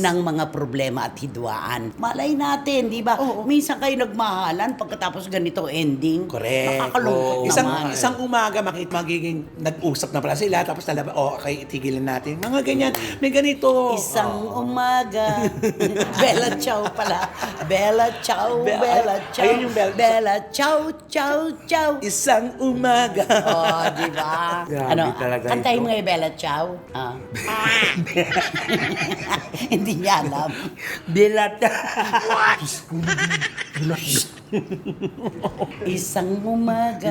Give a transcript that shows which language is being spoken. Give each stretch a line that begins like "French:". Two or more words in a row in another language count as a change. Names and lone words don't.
Filipino: ng mga problema at hidwaan. Malay natin, di ba? Minsan kayo nagmahalan pagkatapos ganito ending. Correct. Nakakalungkot Isang naman. isang umaga magiging nag-usap na pala sila tapos talaba okay itigilan natin. Mga ganyan. May ganito. Isang umaga. Bella Ciao pala. Bella Ciao, Be- Bella ay- Ciao. ayun yung Bella-
Italian: Bella Ciao, Ciao, Ciao.
Filipino: Isang umaga. Oh, di ba? Grabe talaga kantahin ito. mo yung Bella Ciao. Ah. Hindi niya alam. Bilata. Isang umaga.